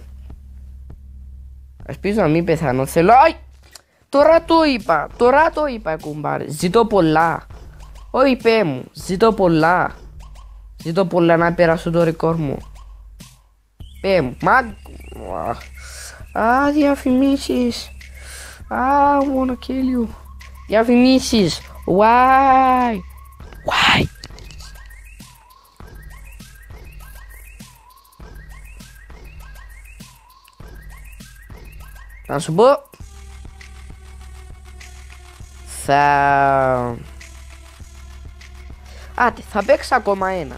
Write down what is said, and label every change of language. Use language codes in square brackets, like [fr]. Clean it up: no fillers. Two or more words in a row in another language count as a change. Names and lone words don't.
[el] Ελπίζω να μην πεθάνω. Θέλω... Τώρα το είπα κουμπάρε. Ζητώ πολλά. Όχι πέ μου, ζητώ πολλά να περάσω το ρεκόρ μου. Πέ μου, διαφημίσεις. [en] I wanna kill you. [el] Διαφημίσεις. [en] Why? [el] Να σου πω, θα παίξω ακόμα έναν.